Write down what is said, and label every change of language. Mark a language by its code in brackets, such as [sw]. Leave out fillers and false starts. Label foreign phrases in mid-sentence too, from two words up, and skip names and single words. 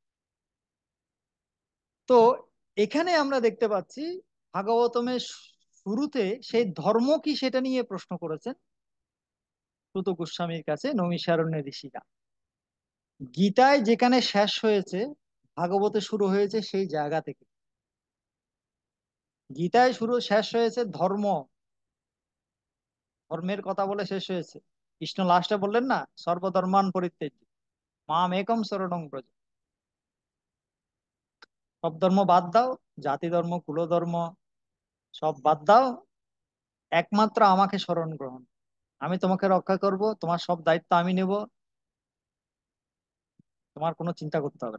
[bn] তো এখানে আমরা দেখতে পাচ্ছি ভাগবতমের শুরুতে সেই ধর্ম কি সেটা নিয়ে প্রশ্ন করেছেন সুত গোস্বামীর কাছে নৈমিষারণ্যের ঋষিরা। গীতায় যেখানে শেষ হয়েছে, ভাগবতে শুরু হয়েছে সেই জায়গা থেকে। গীতায় শেষ হয়েছে ধর্ম, ধর্মের কথা বলে শেষ হয়েছে। কৃষ্ণ লাস্টে বললেন না, [sa] सर्वधर्मान परित्यज्य माम एकम शरणं व्रज। [bn] সব ধর্ম বাদ দাও, জাতি ধর্ম কুল ধর্ম সব বাদ দাও, একমাত্র আমাকে শরণ গ্রহণ। আমি তোমাকে রক্ষা করব, তোমার সব দায়িত্ব আমি নেব, তোমার কোনো চিন্তা করতে হবে না।